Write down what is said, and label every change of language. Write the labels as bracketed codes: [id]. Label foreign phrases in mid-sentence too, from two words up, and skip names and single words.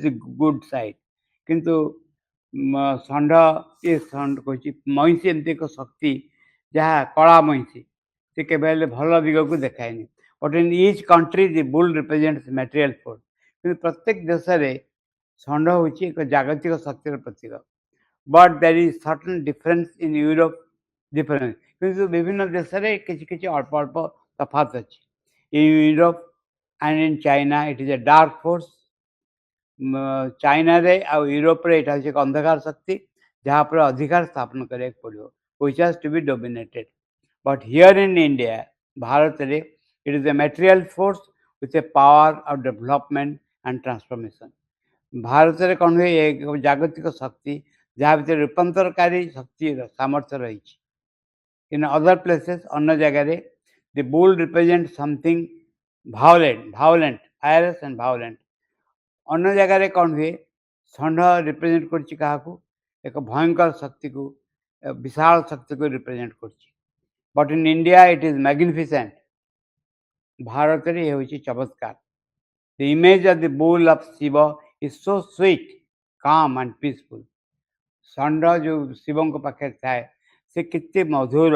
[en] the good side [or] କିନ୍ତୁ ଷଣ୍ଢ ଏ ଷଣ୍ଢ କହୁଛି ମଇଁଷି ଏମିତି ଏକ ଶକ୍ତି ଯାହା କଳା ମଇଁଷି ସେ କେବେ ହେଲେ ଭଲ ଦିଗକୁ ଦେଖାଏନି [en] but in each country the bull represents material force [or] କିନ୍ତୁ ପ୍ରତ୍ୟେକ ଦେଶରେ ଷଣ୍ଢ ହେଉଛି ଏକ ଜାଗତିକ ଶକ୍ତିର ପ୍ରତୀକ [en] but there is certain difference in Europe difference [or] କିନ୍ତୁ ବିଭିନ୍ନ ଦେଶରେ କିଛି କିଛି ଅଳ୍ପ ଅଳ୍ପ ତଫାତ୍ ଅଛି [en] in Europe and in China it is a dark force [or] ଚାଇନାରେ ଆଉ ୟୁରୋପରେ ଏଇଟା ହେଉଛି ଏକ ଅନ୍ଧକାର ଶକ୍ତି ଯାହା ଉପରେ ଅଧିକାର ସ୍ଥାପନ କରିବାକୁ ପଡ଼ିବ [en] which has to be dominated but here in India ଭାରତରେ it is a material force with a power of development and [or] transformation ଭାରତରେ କ'ଣ ହୁଏ ଏକ ଜାଗତିକ ଶକ୍ତି ଯାହା ଭିତରେ ରୂପାନ୍ତରକାରୀ ଶକ୍ତିର ସାମର୍ଥ୍ୟ ରହିଛି [en] in other places [or] ଅନ୍ୟ ଜାଗାରେ [en] the bull represents something violent fierce and violent [or] ଅନ୍ୟ ଜାଗାରେ କ'ଣ ହୁଏ ଷଣ୍ଢ ରିପ୍ରେଜେଣ୍ଟ କରୁଛି କାହାକୁ ଏକ ଭୟଙ୍କର ଶକ୍ତିକୁ ବିଶାଳ ଶକ୍ତିକୁ ରିପ୍ରେଜେଣ୍ଟ କରୁଛି [en] but in India it is magnificent [or] ଭାରତରେ ଏ ହେଉଛି ଚମତ୍କାର [en] the image of the bull of Shiva is so sweet calm and peaceful [or] ଷଣ୍ଢ ଯେଉଁ ଶିବଙ୍କ ପାଖରେ ଥାଏ ସେ କେତେ ମଧୁର